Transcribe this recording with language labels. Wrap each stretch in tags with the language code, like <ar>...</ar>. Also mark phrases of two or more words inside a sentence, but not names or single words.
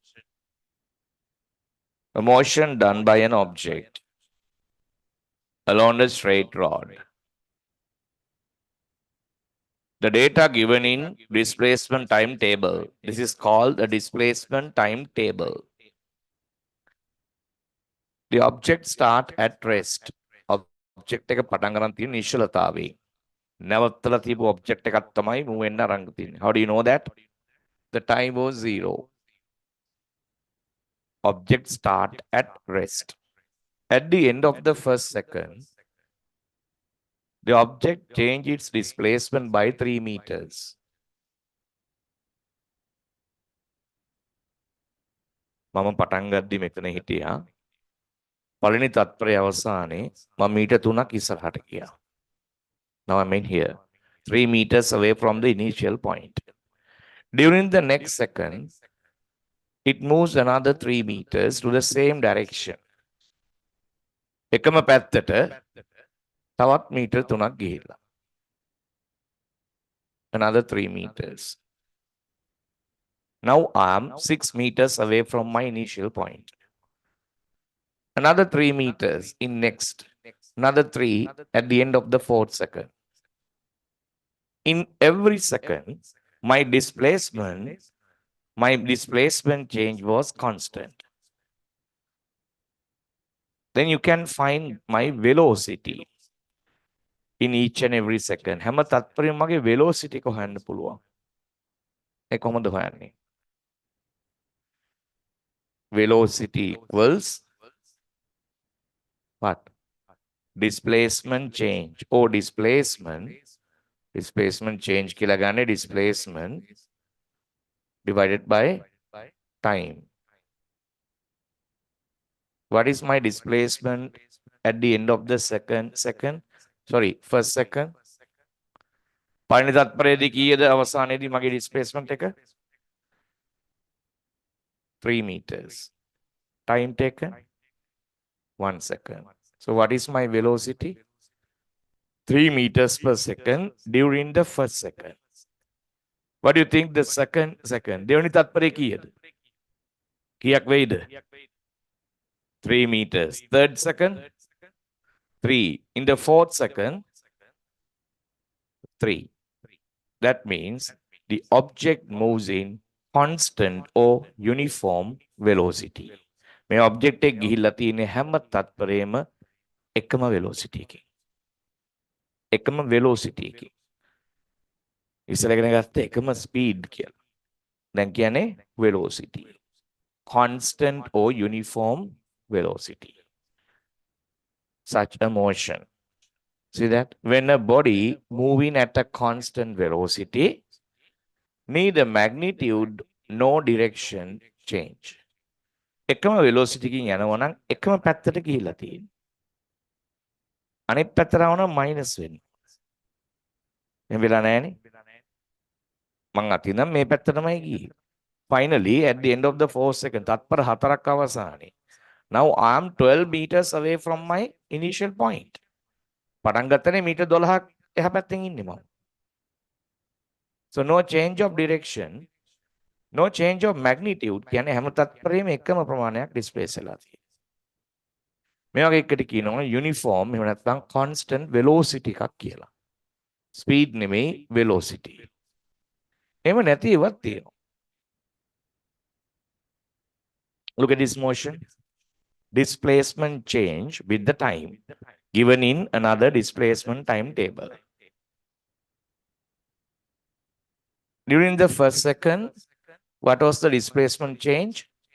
<en>A motion done by an object along a straight rod. The data given in displacement timetable. This is called the displacement timetable. The object start at rest.</en> <si>Object එක පටන් ගන්න තියෙන නිශ්චලතාවයේ. නැවතලා තියපු object එකක් තමයි move වෙන්න අරන් තියෙන්නේ.</si> <en>How do you know that? The time was 0. Object start at rest. At the end of the first second, the object changed its displacement by 3 meters.</en> <si>මම පටන් ගද්දි මෙතන හිටියා. පළවෙනි තත්පරයේ අවසානයේ මම මීටර් 3ක් ඉස්සරහට ගියා.</si> <en>Now I'm in here, 3 meters away from the initial point. During the next second, it moves another 3 meters to the same direction.</en> <si>එකම පැත්තට තවත් මීටර් 3ක් ගිහිල්ලා.</si> <en>Another 3 meters. Now I'm 6 meters away from my initial point. Another 3 meters in next. Another 3 at the end of the 4th second. In every second, my displacement change was constant. Then you can find my velocity in each and every second.</en> <si>හැම තත්පරෙම මගේ velocity එක හොයන්න පුළුවන්. ඒ කොහොමද හොයන්නේ?</si> <en>Velocity equals what? Displacement change or displacement change</en> <si>කියලා ගන්නේ</si> <en>displacement divided by time. What is my displacement at the end of the first second?</en> <si>පළවෙනි තත්පරයේදී කීයද අවසානයේදී මගේ displacement එක?</si> <en>3 meters. Time taken 1 second. So what is my velocity? 3 meters per second during the first second. What do you think the second?</en> <si>දෙවෙනි තත්පරේ කීයද? කීයක් වෙයිද?</si> <en>3 meters. Third second? 3. In the fourth second? 3. That means the object moves in constant or uniform velocity.</en> <si>මේ object එක ගිහිල්ලා තියෙන්නේ හැම තත්පරේම එකම velocity එකකින්. එකම velocity එකකින්. ඉස්සෙල්ලා ඉගෙන ගත්ත එකම speed කියලා. දැන් කියන්නේ velocity.</si> <en>Constant or uniform velocity. Such a motion. See that? When a body moving at a constant velocity, neither magnitude nor direction change.</en> <si>එකම velocity කින් යනවා නම් එකම පැත්තට ගිහිල්ලා තියෙන්නේ. අනිත් පැත්තට ආවනම් මයිනස් වෙන්නේ. එහෙම වෙලා නැහැනේ. මං අතින්නම් මේ පැත්තටමයි ගියේ.</si> <en>Finally, at the end of the 4th second,</en> <si>තත්පර 4ක් අවසානයේ.</si> <en>Now I am 12 meters away from my initial point.</en> <si>පටන් ගත්තනේ මීටර් 12ක් එහා පැත්තෙන් ඉන්නේ මම.</si> <en>So no change of direction, no change of magnitude.</en> <si>කියන්නේ හැම තත්පරේම එකම ප්‍රමාණයක් displace වෙලා තියෙනවා. මේ වගේ එකට කියනවා uniform එහෙම නැත්නම්</si> <en>constant velocity</en> <si>එකක් කියලා. speed නෙමෙයි velocity. එහෙම නැති ඒවත් තියෙනවා.</si> <en>Look at this motion. Displacement change with the time given in another displacement timetable. During the first second, what was the displacement change?</en>